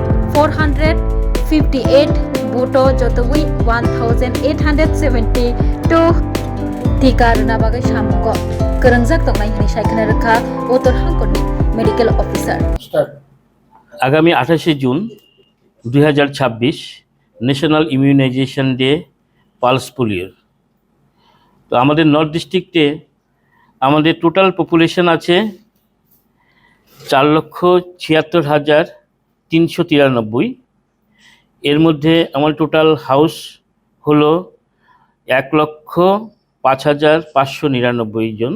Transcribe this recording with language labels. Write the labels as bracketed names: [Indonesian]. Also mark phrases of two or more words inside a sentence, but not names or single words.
[Kok Borok] 458 बुटो जतुयै 1872 टीका रना बागै सामुंग गोरोंजाक तंनाय हिनि सायखना रखा उत्तर हांकरनि [English] medical officer [Bangla] आगामी 28 जून 2026 ন্যাশনাল ইমিউনাইজেশন ডে পালস পোলিও। তো আমাদের নর্থ ডিস্ট্রিক্টে আমাদের [English] total population [Bangla] আছে 4,76,393। এর মধ্যে আমার [English] total house [Bangla] হলো 1,05,599 জন।